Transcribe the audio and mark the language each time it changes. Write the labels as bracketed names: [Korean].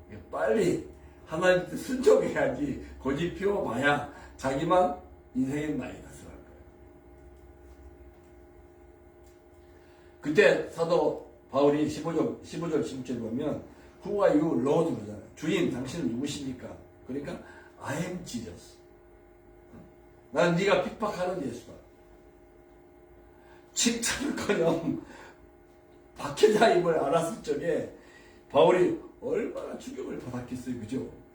[Korean] 빨리 하나님 뜻 순종해야지 고집 피워봐야 자기만 인생의 마이너스를 할 거예요. 그때 사도 바울이 15절 16절 보면 [English] Who are you, Lord? [Korean] 그러잖아요. 주인 당신은 누구십니까? [English] 그러니까 I am Jesus. [Korean] 난 네가 핍박하는 예수다. 칭찬을커녕 박해자임을 알았을 적에 바울이 얼마나 충격을 받았겠어요, 그죠?